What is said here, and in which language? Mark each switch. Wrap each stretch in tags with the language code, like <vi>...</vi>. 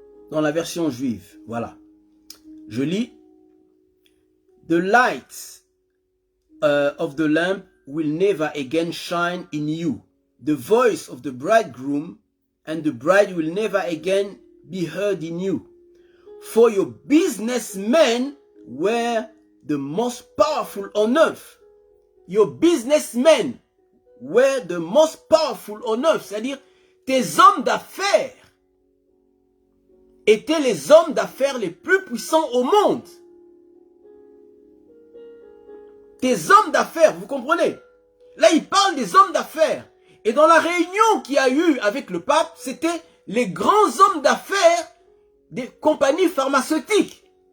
<fr>Dans la version juive, voilà. Je lis.</fr> <en>The light of the lamp will never again shine in you. The voice of the bridegroom and the bride will never again be heard in you. For your businessmen were the most powerful on earth. Your businessmen were the most powerful on earth.</en> <fr>C'est-à-dire, tes hommes d'affaires étaient les hommes d'affaires les plus puissants au monde. Tes hommes d'affaires, vous comprenez? Là, il parle des hommes d'affaires. Et dans la réunion qu'il y a eu avec le pape, c'était les grands hommes d'affaires des compagnies pharmaceutiques.</fr>